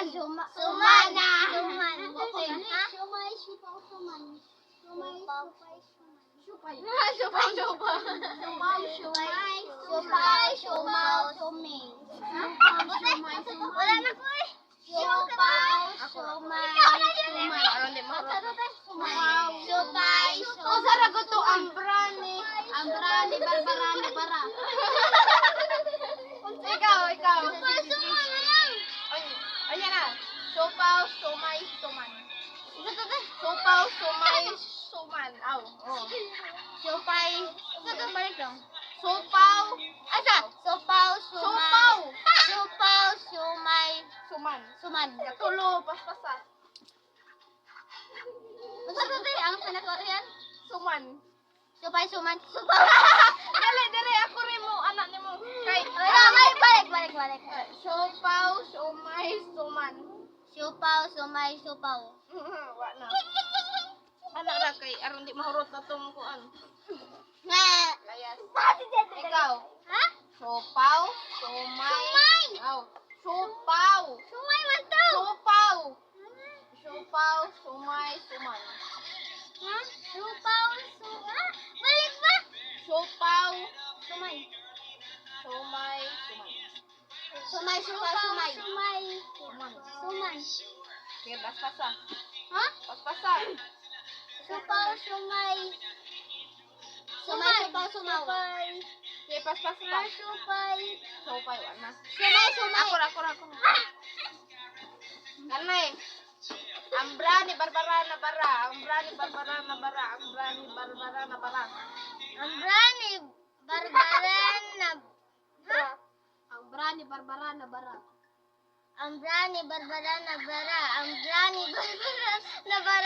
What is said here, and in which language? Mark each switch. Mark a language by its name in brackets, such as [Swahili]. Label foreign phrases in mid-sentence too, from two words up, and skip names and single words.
[Cebuano] Sumana. Suman. Okay. Ha? Sumay, supaw, suman. Sumay, supay, suman. Supay. Supaw, sumay. Supay, sumaw, sumay. Wala na po eh. Supaw, sumay, sumay. Aron di mahurot. Supay, O saragot to ambrani. Ambrani, barbarani, bara. Ikaw. Supay, sumay na lang. Ayan na. Sopaw, sumay, suman. Sopaw, sumay, suman. Aw. Oh. Sopay. Sopaw. Asa? Supaw, sumay. Supaw. Supaw, sumay, Suman. suman. Katulo, paspasa. Ang pinakorian? Suman. Supay, suman, supaw. Dali, ako rin mo, anak ni mo. Kay, Balik. sopaw, sumay, suman. Supaw, sumay, supaw. Wa na. Anak na kay, aron di mahurot na tong kuan. Nga. Layas. Ikaw. Ha? Sopaw, sumay. Sumay. Aw. Sopaw. Sumay man to. Sopaw. Sopaw, sumay, suman. Ha? Supaw, sumay. Balik ba? Sopaw, Sumay. sumay, suman. Sumay, supaw, sumay. Sumay. Suman. Suman. Sige, paspasa. Ha? Paspasa. Supaw, sumay. Sumay, supaw, sumaw. Sige, paspasa pa. Supay. Sopay, wa na. Sumay, sumay. Ako. Kanay. Ambrani barbara na bara. Ambrani barbara na bara. Ambrani barbara na bara. Ambrani, barbaran na... Ha? Ambrani barbara na bara. Ambrani, barbaran na bara. Ambrani, barbaran na bara.